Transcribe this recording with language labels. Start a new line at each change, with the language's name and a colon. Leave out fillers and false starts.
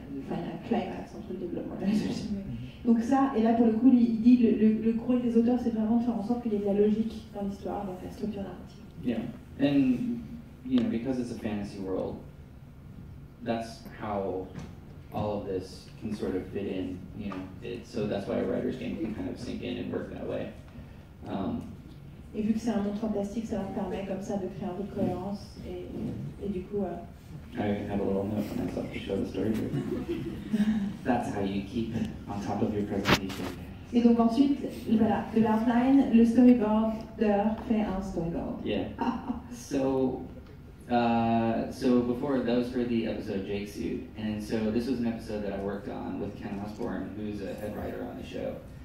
French: Enfin, il y a un climax entre le développement et la résolution. Donc ça, et là pour le coup, il dit le rôle des auteurs, c'est vraiment de faire en sorte qu'il y ait de la logique dans l'histoire, donc la structure narrative.
English: Yeah, and because it's a fantasy world, that's how all of this can sort of fit in. So that's why a writer's game can kind of sink in and work that way.
French: Et vu que c'est un monde fantastique, ça leur permet comme ça de créer un peu de cohérence et du coup.
English: I have a little note for myself to show the storyboard. That's how you keep on top of your presentation.
French: Et donc ensuite, voilà, de l'outline, le storyboard fait un storyboard.
English: Yeah. So before, that was for the episode Jake Suit, and so this was an episode that I worked on with Ken Osborne, who's a head writer on the show.